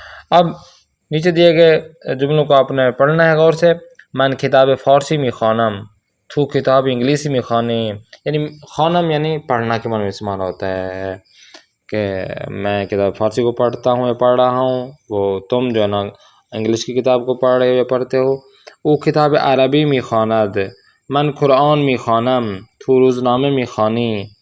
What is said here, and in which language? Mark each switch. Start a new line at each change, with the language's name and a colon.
Urdu: اب نیچے دیے گئے جملوں کو آپ نے پڑھنا ہے غور سے.
Persian: من کتاب فارسی میخوانم، تو کتاب انگلیسی میخوانی.
Urdu: یعنی خوانم یعنی پڑھنا کے معنی میں استعمال ہوتا ہے کہ میں کتاب فارسی کو پڑھتا ہوں یا پڑھ رہا ہوں، وہ تم جو ہے نا انگلش کی کتاب کو پڑھ رہے ہو یا پڑھتے ہو.
Persian: او کتاب عربی میخواند. من قرآن میخوانم، تو روزنامه میخوانی.